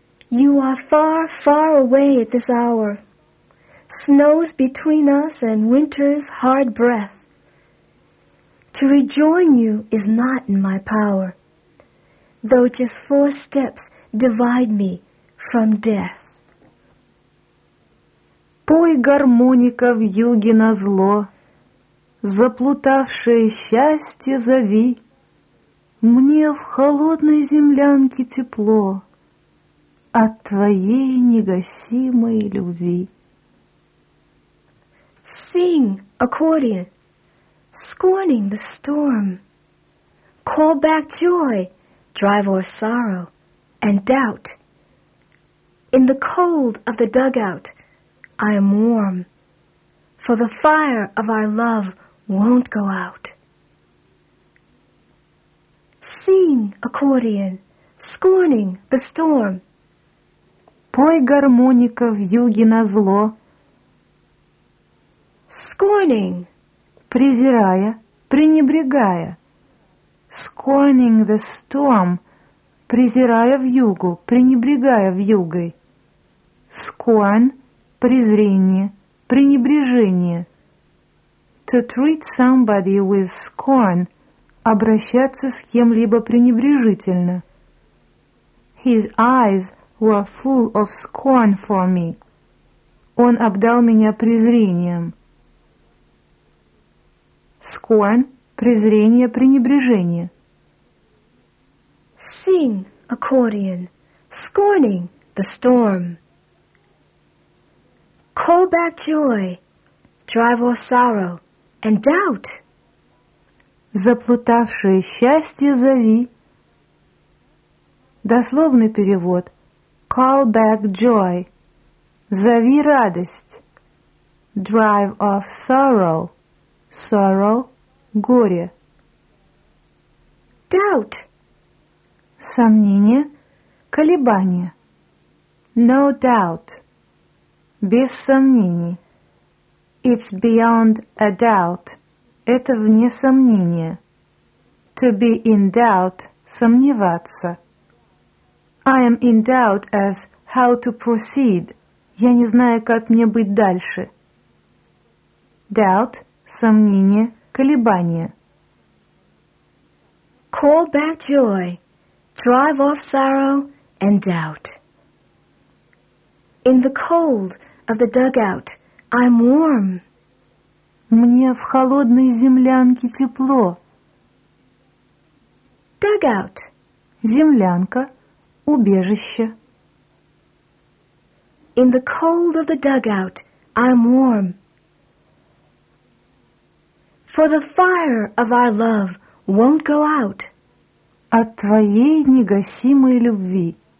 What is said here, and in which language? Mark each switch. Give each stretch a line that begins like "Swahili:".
English: You are far, far away at this hour. Snows between us and winter's hard breath. To rejoin you is not in my power. Though just four steps divide me from death.
Russian: Пой, гармоника, вьюги назло, заплутавшее счастье зови. Мне в холодной землянке тепло от твоей негасимой любви.
English: Sing, accordion, scorning the storm. Call back joy, drive off sorrow and doubt. In the cold of the dugout, I am warm, for the fire of our love won't go out. Sing, accordion, scorning the storm.
Russian: Пой, гармоника, вьюги назло.
English: Scorning.
Russian: Презирая, пренебрегая.
English: Scorning the storm.
Russian: Презирая вьюгу, пренебрегая вьюгой. Scorn – презрение, пренебрежение.
English: To treat somebody with scorn –
Russian: обращаться с кем-либо пренебрежительно.
English: His eyes were full of scorn for me.
Russian: Он обдал меня презрением. Scorn – презрение, пренебрежение.
English: Sing, accordion, scorning the storm. Call back joy, drive off sorrow and doubt.
Russian: Заплутавшее счастье зови. Дословный перевод.
English: Call back joy.
Russian: Зови радость.
English: Drive off sorrow.
Russian: Sorrow – горе.
English: Doubt.
Russian: Сомнение, колебание.
English: No doubt.
Russian: Без сомнений.
English: It's beyond a doubt.
Russian: Это вне сомнения.
English: To be in doubt.
Russian: Сомневаться.
English: I am in doubt as how to proceed.
Russian: Я не знаю, как мне быть дальше. Doubt. Сомнение. Колебание.
English: Call back joy. Drive off sorrow and doubt. In the cold of the dugout, I'm warm.
Russian: Мне в холодной землянке тепло.
English: Dugout.
Russian: Землянка. Убежище.
English: In the cold of the dugout, I'm warm. For the fire of our love won't go out.
Russian: От твоей негасимой любви.